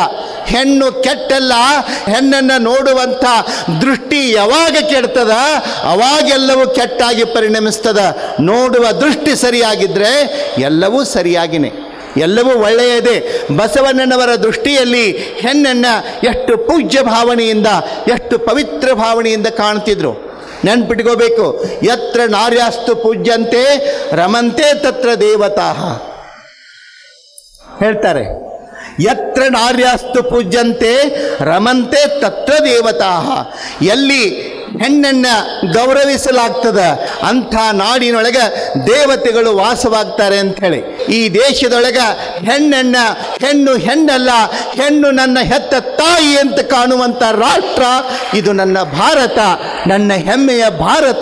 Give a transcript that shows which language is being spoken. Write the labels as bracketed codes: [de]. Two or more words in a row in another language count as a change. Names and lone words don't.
[kn] ಹೆಣ್ಣು ಕೆಟ್ಟಲ್ಲ, ಹೆಣ್ಣನ್ನು ನೋಡುವಂಥ ದೃಷ್ಟಿ ಯಾವಾಗ ಕೆಡ್ತದ ಅವಾಗೆಲ್ಲವೂ ಕೆಟ್ಟಾಗಿ ಪರಿಣಮಿಸ್ತದ. ನೋಡುವ ದೃಷ್ಟಿ ಸರಿಯಾಗಿದ್ದರೆ ಎಲ್ಲವೂ ಸರಿಯಾಗಿನೇ, ಎಲ್ಲವೂ ಒಳ್ಳೆಯದೇ. ಬಸವಣ್ಣನವರ ದೃಷ್ಟಿಯಲ್ಲಿ ಹೆಣ್ಣನ್ನು ಎಷ್ಟು ಪೂಜ್ಯ ಭಾವನೆಯಿಂದ, ಎಷ್ಟು ಪವಿತ್ರ ಭಾವನೆಯಿಂದ ಕಾಣ್ತಿದ್ರು. ನೆನ್ಪಿಟ್ಕೋಬೇಕು, [sa] ಯತ್ರ ನಾರ್ಯಾಸ್ತು ಪೂಜ್ಯಂತೆ ರಮಂತೆ ತತ್ರ ದೇವತಾ ಹೇಳ್ತಾರೆ. ಯತ್ರ ನಾರ್ಯಾಸ್ತು ಪೂಜ್ಯಂತೆ ರಮಂತೆ ತತ್ರ ದೇವತಾ. [kn] ಎಲ್ಲಿ ಹೆಣ್ಣನ್ನು ಗೌರವಿಸಲಾಗ್ತದ ಅಂಥ ನಾಡಿನೊಳಗೆ ದೇವತೆಗಳು ವಾಸವಾಗ್ತಾರೆ ಅಂಥೇಳಿ. ಈ ದೇಶದೊಳಗೆ ಹೆಣ್ಣಲ್ಲ, ಹೆಣ್ಣು ನನ್ನ ಹೆತ್ತ ತಾಯಿ ಅಂತ ಕಾಣುವಂಥ ರಾಷ್ಟ್ರ ಇದು ನನ್ನ ಭಾರತ, ನನ್ನ ಹೆಮ್ಮೆಯ ಭಾರತ.